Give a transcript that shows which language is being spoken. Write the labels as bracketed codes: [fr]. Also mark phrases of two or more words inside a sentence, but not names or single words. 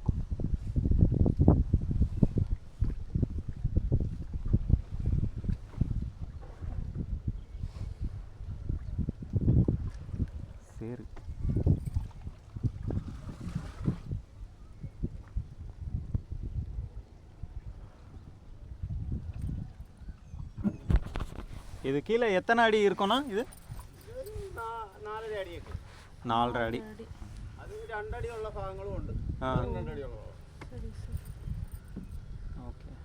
[ta] சரி இது கீழே எத்தனை அடி இருக்கும்னா? இது [ml] 4.5 അടിയൊക്കെ 4.5 അടി. അത് 2 അടിയുള്ള ഭാഗങ്ങളും ഉണ്ട്. ആ 2 അടിയുള്ള ഭാഗം. [ta] சரி சரி. [ml] ഓക്കെ.